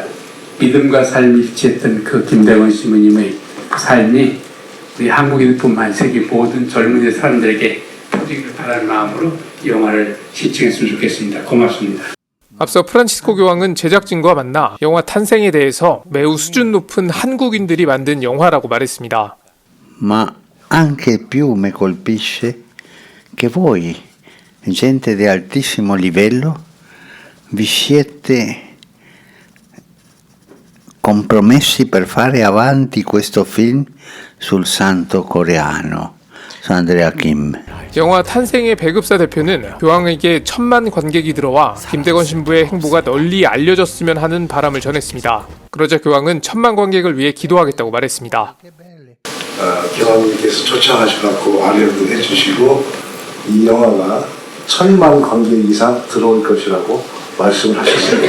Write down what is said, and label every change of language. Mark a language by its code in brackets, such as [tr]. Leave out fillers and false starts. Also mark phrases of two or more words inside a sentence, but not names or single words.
[ko] 믿음과 삶이 일치했던 그 김대건 신부님의 삶이 우리 한국인뿐만 세계 모든 젊은 사람들에게 퍼지기를 바라는 마음으로 이 영화를 시청했으면 좋겠습니다. 고맙습니다. 앞서 프란치스코 교황은 제작진과 만나 영화 탄생에 대해서 매우 수준 높은 한국인들이 만든 영화라고 말했습니다. [it] Ma anche più mi colpisce che voi, gente di altissimo livello, vi siete compromessi per fare avanti questo film sul santo coreano, San Andrea Kim. [ko] 영화 탄생의 배급사 대표는 교황에게 1000만 관객이 들어와 김대건 신부의 행보가 널리 알려졌으면 하는 바람을 전했습니다. 그러자 교황은 1000만 관객을 위해 기도하겠다고 말했습니다. 교황님께서 초청하셔서 아뢰도 해주시고 이 영화가 1000만 관객 이상 들어올 것이라고 말씀을 하셨습니다.